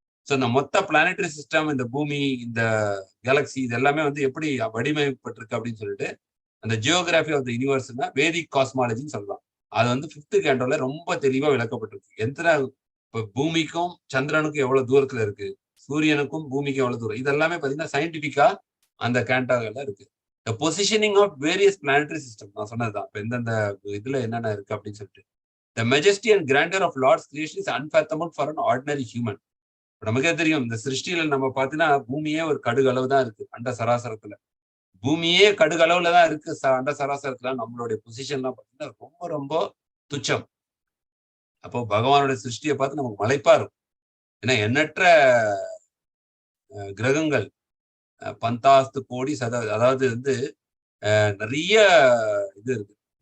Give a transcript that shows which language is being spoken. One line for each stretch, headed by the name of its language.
Tamil: So இந்த மொத்த planetary system இந்த பூமி இந்த கேலக்சி இது எல்லாமே வந்து எப்படி வடிவமைப்பட்டிருக்கு அப்படின்னு சொல்லிட்டு அந்த
English: geography of the யூனிவர்ஸ்னா
Tamil: வேதிக் காஸ்மாலஜின்னு சொல்லலாம். அது வந்து 5th கேண்டோல ரொம்ப தெளிவா விளக்கப்பட்டிருக்கு. எத்தனை இப்போ பூமிக்கும் சந்திரனுக்கும் எவ்வளவு தூரத்துல இருக்கு, சூரியனுக்கும் பூமிக்கும் எவ்வளவு தூரம், இதெல்லாமே பார்த்தீங்கன்னா சயின்டிபிக்கா அந்த கேண்டோல இருக்கு.
English: the positioning of various planetary system
Tamil: நான் சொன்னதுதான். இப்போ எந்தெந்த இதுல என்னென்ன இருக்கு அப்படின்னு சொல்லிட்டு
English: the majesty and grandeur of Lord's creation is unfathomable for an ordinary human.
Tamil: நமக்கே தெரியும் இந்த சிருஷ்டியில நம்ம பார்த்தீங்கன்னா பூமியே ஒரு கடுகளவு தான் இருக்கு அண்ட சராசரத்துல. பூமியே கடுகளவுல தான் இருக்கு அண்ட சராசரத்துல. நம்மளுடைய பொசிஷன்லாம் பார்த்தீங்கன்னா ரொம்ப ரொம்ப துச்சம். அப்போ பகவானுடைய சிருஷ்டியை பார்த்து நமக்கு மலைப்பா இருக்கும். ஏன்னா எண்ணற்ற கிரகங்கள் 10,000 கோடி அதாவது வந்து நிறைய இது இருக்கு.